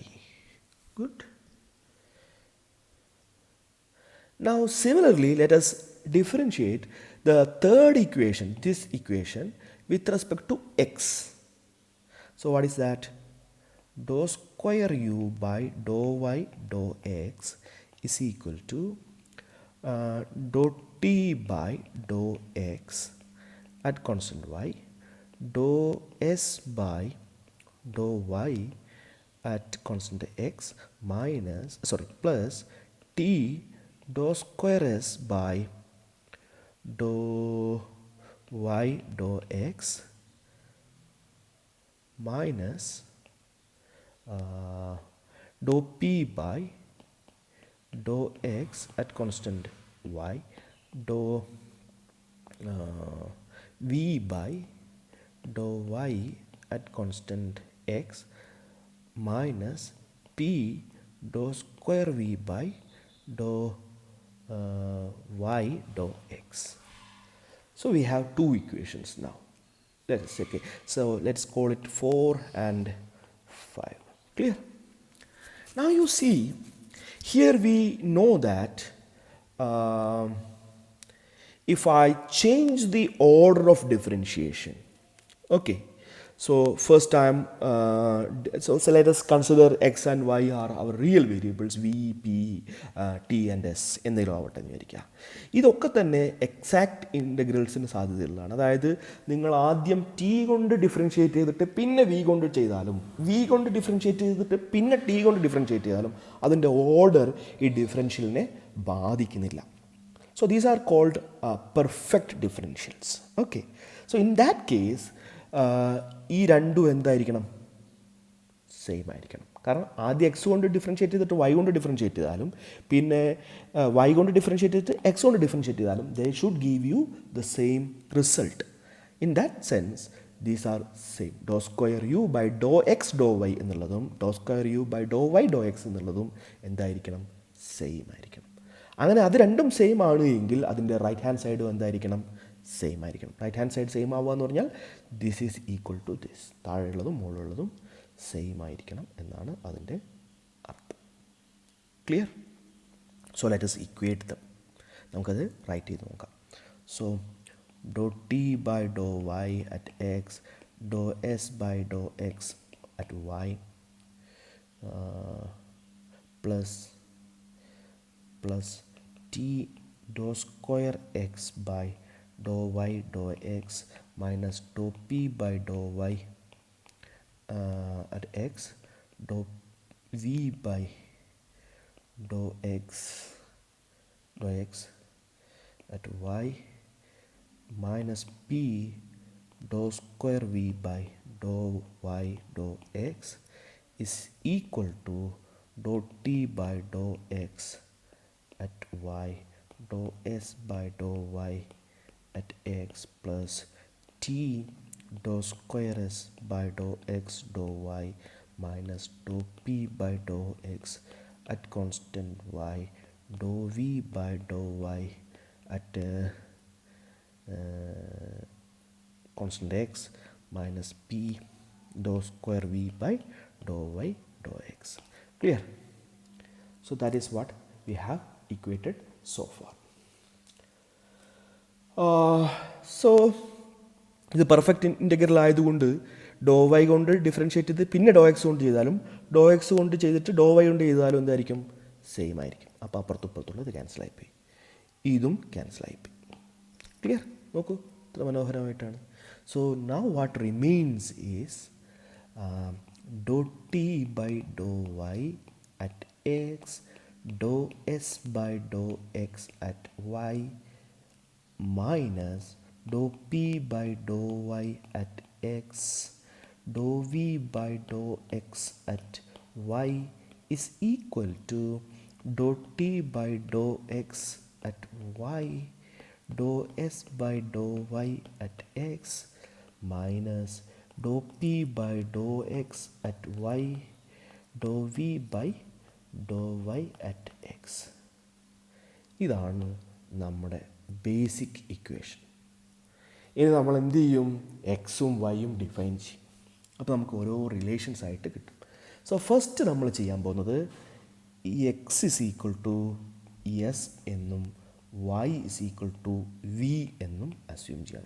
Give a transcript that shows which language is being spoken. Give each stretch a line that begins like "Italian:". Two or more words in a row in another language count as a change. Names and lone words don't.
English: Good. Now similarly let us differentiate the third equation, this equation, with respect to x. So what is that? Dou square u by dou y dou x is equal to dou t by dou x at constant y dou s by dou y at constant x minus, plus t dou square s by dou y dou x minus dou p by dou x at constant y dou v by dou y at constant x minus p dou square v by dou y dou x. So we have 2 equations now. Okay, so let's call it 4 and 5. Clear? Now you see Here we know that um, if I change the order of differentiation, okay, so first time, so let us consider x and y are our real variables v, p, t and s
Malayalam: എന്തെങ്കിലും ആവട്ടെ എന്ന് വിചാരിക്കുക. ഇതൊക്കെ തന്നെ
English: exact integrals
Malayalam: സാധ്യതയുള്ളതാണ്. അതായത് നിങ്ങൾ ആദ്യം ടി കൊണ്ട് ഡിഫറൻഷ്യേറ്റ് ചെയ്തിട്ട് പിന്നെ വി കൊണ്ട് ചെയ്താലും, വി കൊണ്ട് ഡിഫറൻഷ്യേറ്റ് ചെയ്തിട്ട് പിന്നെ ടി കൊണ്ട് ഡിഫറൻഷ്യേറ്റ് ചെയ്താലും അതിൻ്റെ ഓർഡർ ഈ ഡിഫറൻഷ്യലിനെ ബാധിക്കുന്നില്ല.
English: So these are called perfect differentials. Okay. So in that case,
Malayalam: ഈ രണ്ടും എന്തായിരിക്കണം? സെയിം ആയിരിക്കണം. കാരണം ആദ്യം എക്സ് കൊണ്ട് ഡിഫറൻഷ്യേറ്റ് ചെയ്തിട്ട് വൈ കൊണ്ട് ഡിഫറൻഷ്യേറ്റ് ചെയ്താലും പിന്നെ വൈ കൊണ്ട് ഡിഫറൻഷ്യേറ്റ് ചെയ്തിട്ട് എക്സ് കൊണ്ട് ഡിഫറൻഷ്യേറ്റ് ചെയ്താലും
English: they should give you the same result. in that sense these are same. dou square u by dou x dou y എന്നുള്ളതും dou square u by dou y dou x എന്നുള്ളതും എന്തായിരിക്കണം?
Malayalam: സെയിം ആയിരിക്കണം. അങ്ങനെ അത് രണ്ടും സെയിം ആണ് എങ്കിൽ അതിൻ്റെ
English: right hand side
Malayalam: എന്തായിരിക്കണം? സെയിം ആയിരിക്കണം.
English: right hand side
Malayalam: സെയിം ആവുക എന്ന് പറഞ്ഞാൽ
English: this is equal to this.
Malayalam: താഴെയുള്ളതും മുകളിലുള്ളതും സെയിം ആയിരിക്കണം എന്നാണ് അതിൻ്റെ അർത്ഥം.
English: Clear? So let us equate them.
Malayalam: നമുക്കത് റൈറ്റ് ചെയ്ത് നോക്കാം.
English: so dou t by dou y at x dou s by dou x at y plus t dou square x by dou y dou x minus dou p by dou y at x dou v by dou x at y minus p dou square v by dou y dou x is equal to dou t by dou x at y dou s by dou y at x plus t dou square s by dou x dou y minus dou p by dou x at constant y dou v by dou y at constant x minus p dou square v by dou y dou x. Clear? So that is what we have equated so far.
Malayalam: So ഇത്
English: perfect integral
Malayalam: ആയതുകൊണ്ട്
English: dou y
Malayalam: കൊണ്ട് ഡിഫറൻഷ്യേറ്റ് ചെയ്ത് പിന്നെ
English: dou x
Malayalam: കൊണ്ട് ചെയ്താലും
English: dou x
Malayalam: കൊണ്ട് ചെയ്തിട്ട്
English: dou y
Malayalam: കൊണ്ട് ചെയ്താലും എന്തായിരിക്കും? സെയിം ആയിരിക്കും. അപ്പോൾ അപ്പുറത്തുള്ളത് ക്യാൻസലായിപ്പോയി, ഇതും ക്യാൻസലായിപ്പോയി.
English: ക്ലിയർ?
Malayalam: നോക്കൂ ഇത്ര മനോഹരമായിട്ടാണ്.
English: so now what remains is dou t by dou y at x dou s by dou x at y minus dou p by dou y at x dou v by dou x at y is equal to dou t by dou x at y dou s by dou y at x minus dou p by dou x at y dou v by dou y at x.
Malayalam: ഇതാണ് നമ്മുടെ
English: basic equation.
Malayalam: ഇനി നമ്മൾ എന്ത് ചെയ്യും? എക്സും വൈയും ഡിഫൈൻ ചെയ്യും. അപ്പോൾ നമുക്ക് ഓരോ റിലേഷൻസ് ആയിട്ട് കിട്ടും.
English: so first
Malayalam: നമ്മൾ ചെയ്യാൻ പോകുന്നത് ഈ
English: x is equal to s
Malayalam: എന്നും
English: y is equal to v
Malayalam: എന്നും അസ്യൂം ചെയ്യണം.